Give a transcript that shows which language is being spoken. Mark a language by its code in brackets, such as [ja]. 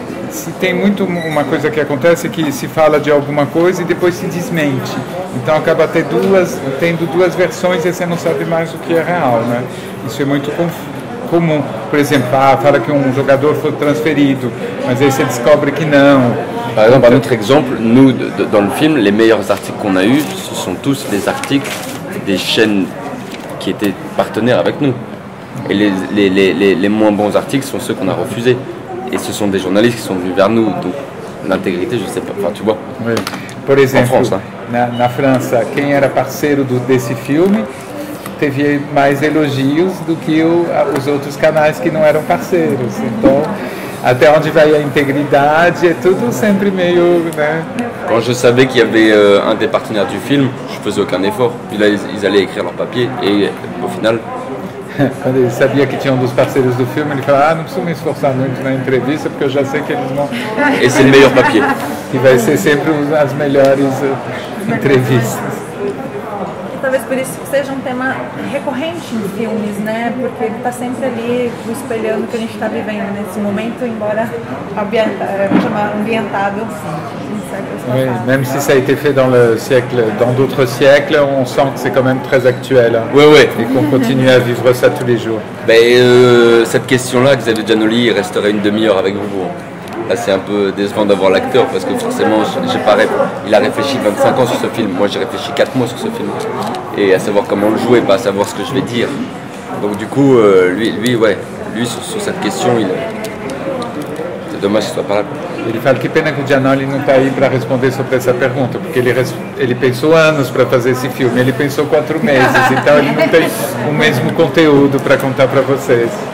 [pt] Se tem muito uma coisa que acontece é que se fala de alguma coisa e depois se desmente. Então acaba tendo duas versões e você não sabe mais o que é real, né? Isso é muito comum. Por exemplo, fala que um jogador foi transferido, mas aí você descobre que não. [fr] Par exemple, un autre exemple, nous, dans le film, les meilleurs articles qu'on a eus, ce sont tous des articles des chaînes qui étaient partenaires avec nous. Et les moins bons articles sont ceux qu'on a refusés. Et ce sont des journalistes qui sont venus vers nous. Donc l'intégrité, je ne sais pas, enfin tu vois. Oui. [pt] Por exemplo, [fr] France, [pt] na França, quem era parceiro desse filme teve mais elogios do que os outros canais que não eram parceiros. Então, até onde vai a integridade, é tudo sempre meio, né? [fr] Quand je savais qu'il y avait un des partenaires du film, je faisais aucun effort. Puis là, ils allaient écrire leur papier et au final... [pt] Quando ele sabia que tinha dos parceiros do filme, ele falava, não preciso me esforçar muito na entrevista, porque eu já sei que eles vão... Esse é o melhor papier. Que vai ser sempre as melhores entrevistas. E talvez por isso que seja um tema recorrente em filmes, né? Porque ele está sempre ali espelhando o que a gente está vivendo nesse momento, embora ambientado em séculos passados. [fr] Même si ça a été fait dans d'autres siècles, on sent que c'est quand même très actuel. Hein, Ouais. Et qu'on continue à vivre ça tous les jours. Cette question-là, Xavier Giannoli, il resterait une demi-heure avec vous. Là, c'est un peu décevant d'avoir l'acteur parce que forcément, il a réfléchi 25 ans sur ce film. Moi, j'ai réfléchi 4 mois sur ce film. Et à savoir comment le jouer, pas à savoir ce que je vais dire. Donc, du coup, lui sur cette question, c'est dommage qu'il soit pas là. [pt] Ele fala que pena que o Giannoli não está aí para responder sobre essa pergunta, porque ele pensou anos para fazer esse filme, ele pensou 4 meses, então ele não tem o mesmo conteúdo para contar para vocês.